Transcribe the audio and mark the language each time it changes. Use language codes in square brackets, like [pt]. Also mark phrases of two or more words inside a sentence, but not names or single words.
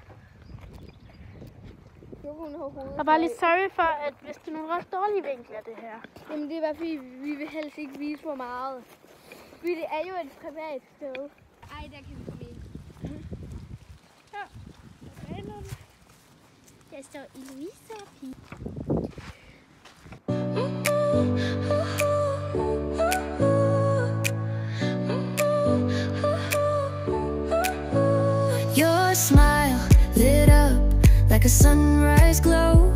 [da] Hun har hovedet. Og bare lige sorry for, at hvis det er nogle ret dårlige vinkler, det her. Jamen det er bare fordi, vi vil helst ikke vise for meget. Fordi det er jo et privat sted. Ej, der kan vi komme ind. Ja, jeg står i Louisa. [en] Your smile lit up like a sunrise glow.